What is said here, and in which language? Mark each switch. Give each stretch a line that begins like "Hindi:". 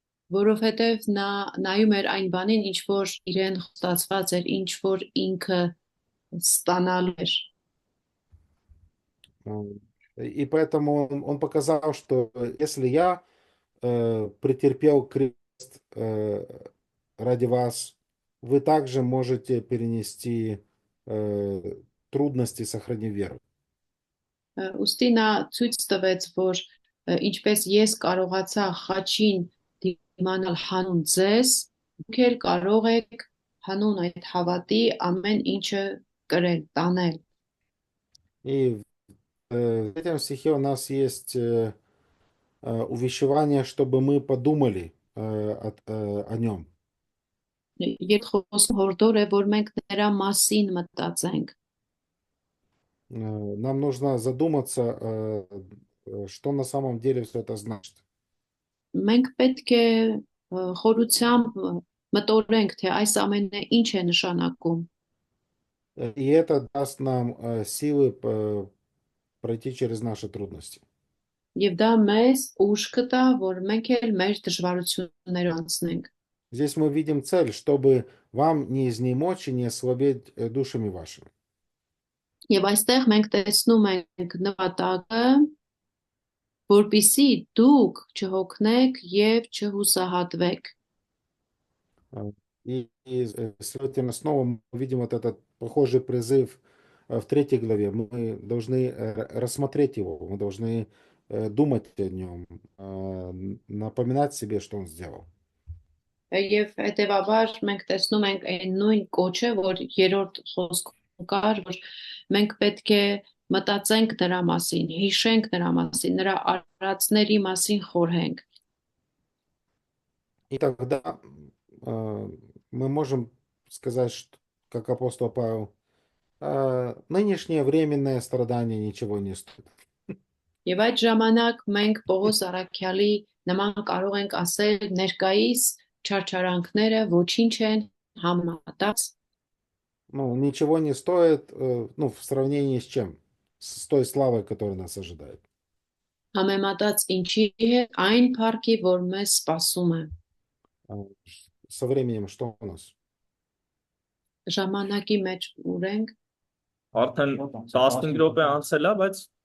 Armenian: Որովհետև նա նայում էր այն բանին, ինչ որ իրեն խոստացված էր, ինչ որ ինքը ստանալու էր։
Russian: И поэтому он показал, что если я претерпел крест ради вас, вы также можете перенести трудности, сохранив веру.
Armenian: Ուստի նա ցույց տվեց, որ ինչպես ես կարողացա խաչին դիմանալ հանուն ձեզ, դուք էլ կարող եք հանուն այդ հավատի ամեն ինչը կրել, տանել։
Russian: И в этом стихе у нас есть увещевание, чтобы мы подумали о нем.
Armenian: Երբ խոսքը հորդոր է, որ մենք նրա մասին մտածենք։
Russian: Нам нужно задуматься, что на самом деле все это значит.
Armenian: Մենք պետք է խորությամբ մտորենք, թե այս ամենը ինչ է նշանակում։
Russian: И это даст нам силы пройти через наши трудности.
Armenian: Եվ դա մեզ ուժ կտա, որ մենք էլ մեր դժվարություններով անցնենք։
Russian: Здесь мы видим цель, чтобы вам не изнемочь и не ослабеть душами вашими.
Armenian: Եվ այստեղ մենք տեսնում ենք նպատակը, որպեսզի դուք չհոգնեք եւ չհուսահատվեք։
Russian: И следовательно, снова мы видим вот этот похожий призыв в 3 главе. Мы должны рассмотреть его, мы должны думать о нем, напоминать себе, что он сделал.
Armenian: Եվ հետեւաբար մենք տեսնում ենք այն նույն կոչը, որ երրորդ խոսքում կար, որ մենք պետք է մտածենք նրա մասին, հիշենք նրա մասին, նրա արարածների մասին խորհենք։
Russian: И тогда мы можем сказать, что, как апостол Павел, нынешнее временное страдание ничего не стоит.
Armenian: Եվ այդ ժամանակ մենք Պողոս Արաքյալի նման կարող ենք ասել ներկայիս չարչարանքները ոչինչ են համեմատած։
Russian: Ну, ничего не стоит, ну, в сравнении с чем? С той славой, которая нас ожидает.
Armenian: Համեմատած ինչի է այն փառքի, որ մեզ սպասում է։
Russian: Со временем что у нас?
Armenian: Ժամանակի մեջ ունենք Արդեն 15 րոպե анցել է, բայց